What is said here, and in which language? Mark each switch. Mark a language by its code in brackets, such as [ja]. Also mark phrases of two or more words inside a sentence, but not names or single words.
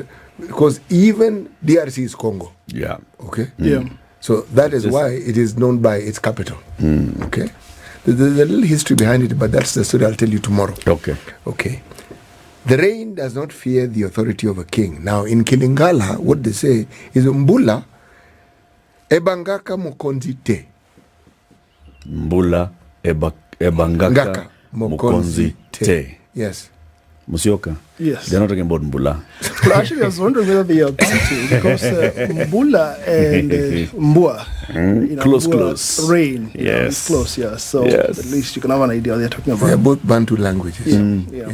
[en] Because even DRC is Congo. Yeah. Okay? Yeah. So that is why it is known by its capital. Okay? There's a little history behind it, but that's the story I'll tell you tomorrow. Okay. The rain does not fear the authority of a king. Now, in Kilingala, what they say is [ln] Mbula ebangaka mokonzi te. Mbula ebangaka mokonzi te. [en] Yes. Musyoka? Yes. They're not talking about Mbula. Well, actually, I was wondering whether they are counting because Mbula and Mbua, close. Rain. Yes. It's close, yeah. So at least you can have an idea what they're talking about. They are both Bantu languages. Yeah.